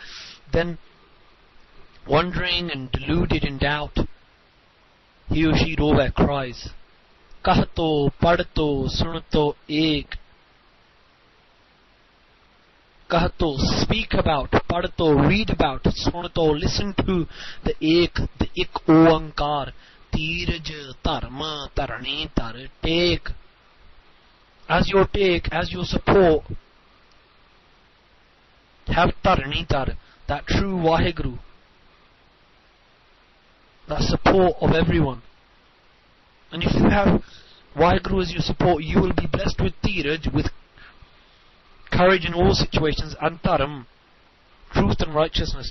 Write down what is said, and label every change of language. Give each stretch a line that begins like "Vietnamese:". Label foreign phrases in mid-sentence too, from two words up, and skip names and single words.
English: Then, wandering and deluded in doubt, he or she rove cries.
Punjabi: ਕਹਤਉ, ਪੜਤਉ, ਸੁਣਤਉ, ਏਕ.
English: Kahto, speak about, padto, read about, sunato, listen to the ek oankar. Tiraj, tarma, tarani, tar, take. As your take, as your support, have Taranitar, that true Vaheguru, that support of everyone. And if you have Vaheguru as your support, you will be blessed with Tiraj, with courage in all situations, and Taram, truth and righteousness.